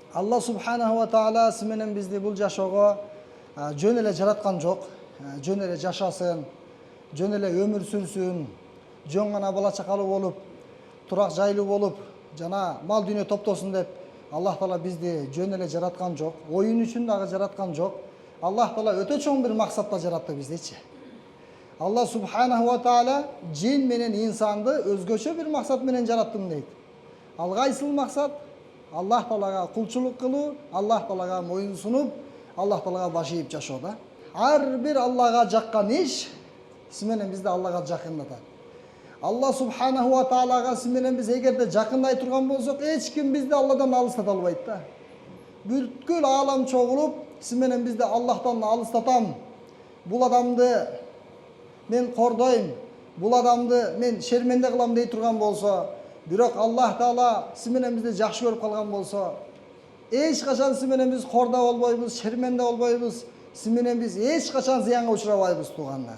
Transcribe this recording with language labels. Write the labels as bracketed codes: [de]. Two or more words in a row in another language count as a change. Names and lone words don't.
[ar] الله سبحانه وتعالى [ky] sімenen бізді бұл жашоға жөн эле жараткан жок. Жөн эле жашасын, жөн эле өмүр сүрсүн, жөн гана бала чакалуу болуп, турак жайлуу болуп, жана мал дүйнө топтосун деп Аллах Таала бизди жөн эле жараткан жок. Оюн үчүн дагы жараткан жок. Аллах Таала өтө чоң бир максатта жаратты биздичи. [ar] الله سبحانه وتعالى [ky] jin менен инсанды өзгөчө бир максат менен жараттым дейт. Ал кайсыл максат? Аллах Таалага кулчулук кылуу, Аллах Таалага моюн сунуп, Аллах Таалага баш ийип жашоо да. Ар бир Аллага жаккан иш сименен бизди Аллага жакындатат. [ar] الله سبحانه وتعالى [ky] сименен биз эгерде жакындай турган болсок, эч ким бизди Алладан алыстата албайт да. Бүткүл аалам чогулуп, сименен бизди Аллахтан алыстатам. Бул адамды мен кордойм, бул адамды мен шерменде кылам дей турган болсо, бирок Аллах Таала сименен бизди жакшы көрүп калган болсо, эч качан сименен биз корда болбойбуз, шерменде болбойбуз, сименен биз эч качан зыянга учурабайбыз туугандар.